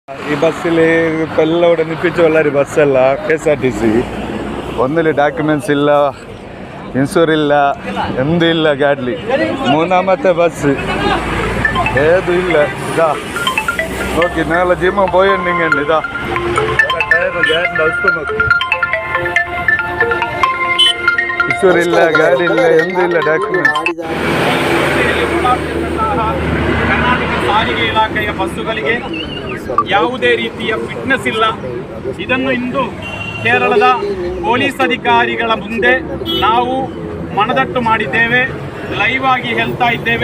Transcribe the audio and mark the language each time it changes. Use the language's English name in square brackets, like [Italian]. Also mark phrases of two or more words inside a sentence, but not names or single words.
[Malayalam] ഈ ബസ്സിൽ ഇപ്പം എല്ലാം ഇവിടെ നിപ്പിച്ച് വളരെ ബസ്സല്ല KSRTC ഒന്നിൽ ഡോക്യുമെൻറ്റ്സ് ഇല്ല, ഇൻഷുർ ഇല്ല, എന്തും ഇല്ല ഗാഡിൽ. മൂന്നാമത്തെ ബസ് ഏതും ഇല്ല. ഇതാ നോക്കി നാളെ ജിമ്മ പോയിട്ടുണ്ടെങ്കിൽ ഇതാ ഗാഡിൻ്റെ അവസ്ഥ നോക്കി. [Kannada] ಇನ್ಶೂರ್ ಇಲ್ಲ, ಗಾಡಿ ಇಲ್ಲ, ಎಂದೂ ಇಲ್ಲ ಡಾಕ್ಯುಮೆಂಟ್ಸ್. ಕರ್ನಾಟಕ ಸಾರಿಗೆ ಇಲಾಖೆಯ ಬಸ್ಸುಗಳಿಗೆ ಯಾವುದೇ ರೀತಿಯ ಫಿಟ್ನೆಸ್ ಇಲ್ಲ. ಇದನ್ನು ಇಂದು ಕೇರಳದ ಪೊಲೀಸ್ ಅಧಿಕಾರಿಗಳ ಮುಂದೆ ನಾವು ಮನದಟ್ಟು ಮಾಡಿದ್ದೇವೆ, ಲೈವ್ ಆಗಿ ಹೇಳ್ತಾ ಇದ್ದೇವೆ.